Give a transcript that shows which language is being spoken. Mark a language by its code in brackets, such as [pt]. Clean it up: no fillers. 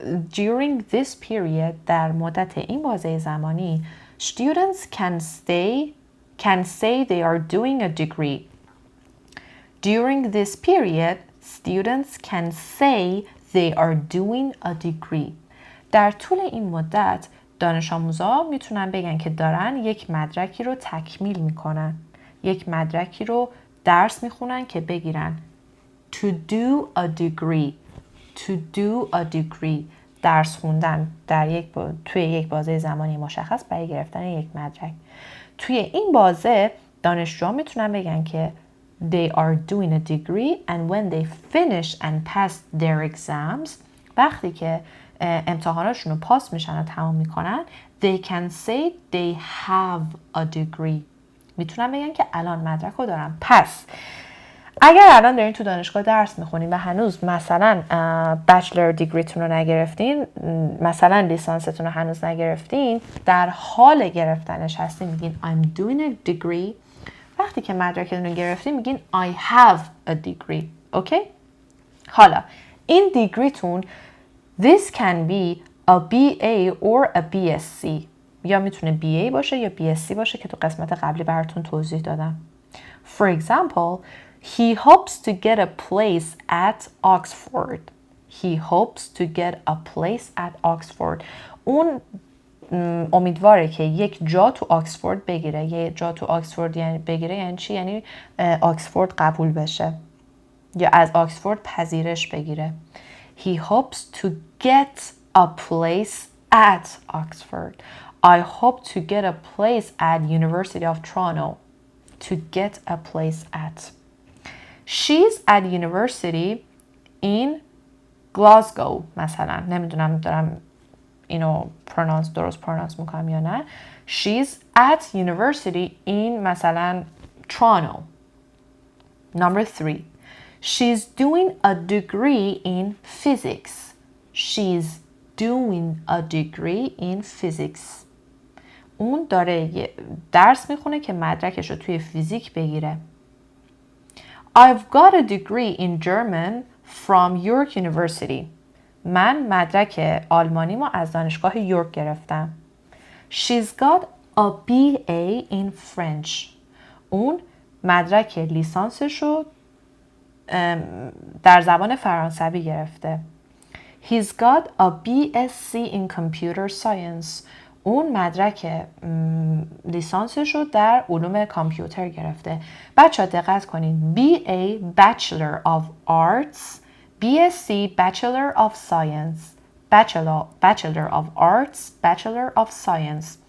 [en] During this period [fa] در مدت این بازه زمانی [en] students can say they are doing a degree. During this period students can say they are doing a degree. [fa] در طول این مدت دانش آموزا میتونن بگن که دارن یک مدرکی رو تکمیل میکنن، یک مدرکی رو درس میخونن که بگیرن. [en] To do a degree. To do a degree. [fa] درس خوندن توی یک بازه زمانی مشخص برای گرفتن یک مدرک. توی این بازه دانشجوها میتونن بگن که [en] they are doing a degree and when they finish and pass their exams، [fa] وقتی که امتحاناشون رو پاس میشن و تمام میکنن [en] they can say they have a degree. [fa] میتونن بگن که الان مدرک رو دارن. پس اگر الان دارین تو دانشگاه درس میخونین و هنوز مثلا بچلر دیگریتون رو نگرفتین، مثلا لیسانستون رو هنوز نگرفتین، در حال گرفتنش هستین، میگین [en] I'm doing a degree. [fa] وقتی که مدرکتون رو گرفتین میگین [en] I have a degree. [fa] اوکی؟ حالا این دیگریتون [en] this can be a BA or a BSc. [fa] یا میتونه BA باشه یا BSc باشه که تو قسمت قبلی براتون توضیح دادم. [en] For example, he hopes to get a place at Oxford. He hopes to get a place at Oxford. [fa] اون امیدواره که یک جا تو آکسفورد بگیره. یک جا تو آکسفورد یعنی بگیره یعنی چی؟ یعنی آکسفورد قبول بشه یا از آکسفورد پذیرش بگیره. [en] He hopes to get a place at Oxford. I hope to get a place at University of Toronto. To get a place at. She's at university in Glasgow مثلا. [fa] نمیدونم دارم اینو درست پرونانس میکنم یا نه. [en] She's at university in مثلا Toronto. Number 3. She's doing a degree in physics. She's doing a degree in physics. [fa] اون داره درس میخونه که مدرکش رو توی فیزیک بگیره. [en] I've got a degree in German from York University. [fa] من مدرک آلمانیمو از دانشگاه یورک گرفتم. [en] She's got a BA in French. [fa] اون مدرک لیسانسش رو در زبان فرانسوی گرفته. [en] He's got a BSc in Computer Science. [fa] اون مدرک لیسانسش رو در علوم کامپیوتر گرفته. بچه ها دقت کنید. [en] BA Bachelor of Arts، BSc Bachelor of Science، Bachelor of Arts، Bachelor of Science.